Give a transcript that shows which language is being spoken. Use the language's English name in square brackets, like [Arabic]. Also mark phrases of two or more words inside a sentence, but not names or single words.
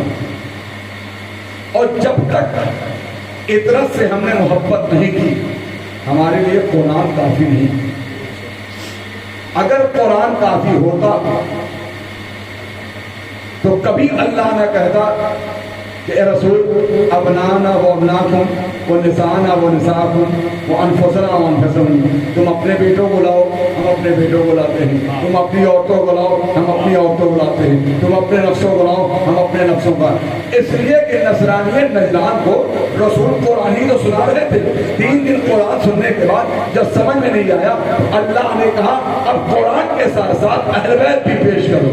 [Urdu] اور جب تک اطرت سے ہم نے محبت نہیں کی ہمارے لیے قرآن کافی نہیں. اگر قرآن کافی ہوتا تو کبھی اللہ نہ کہتا کہ اے رسول [Arabic] ابنانا و ابناکم و نسانا و نساکم و انفسنا و انفسکم. [Urdu] تم اپنے بیٹوں کو لاؤ، ہم اپنے بیٹوں کو لاتے ہیں. تم اپنی عورتوں کو لاؤ، ہم اپنی عورتوں کو لاتے ہیں. تم اپنے نفسوں کو لاؤ، ہم اپنے نفسوں کا. اس لیے کہ نصرانیت نجران کو رسول قرآن ہی تو سنا رہے تھے. 3 دن قرآن سننے کے بعد جب سمجھ میں نہیں آیا اللہ نے کہا اب قرآن کے ساتھ ساتھ اہل بیت بھی پیش کرو.